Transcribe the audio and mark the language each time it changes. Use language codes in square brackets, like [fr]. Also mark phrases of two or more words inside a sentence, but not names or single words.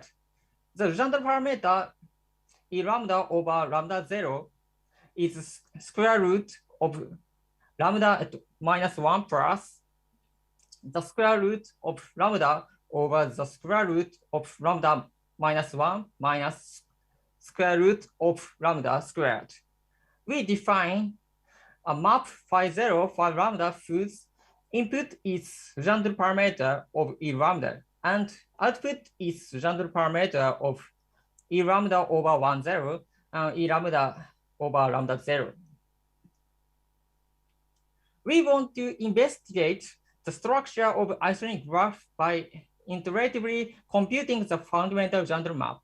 [en] The Legendre parameter E lambda over lambda 0 is square root of lambda at minus 1 plus the square root of lambda over the square root of lambda minus 1 minus square root of lambda squared. We define a map phi 0 phi lambda whose input is Legendre parameter of E lambda and output is Legendre parameter of E lambda over 1, 0 and E lambda over lambda 0. We want to investigate the structure of isonic graph by iteratively computing the fundamental Legendre map.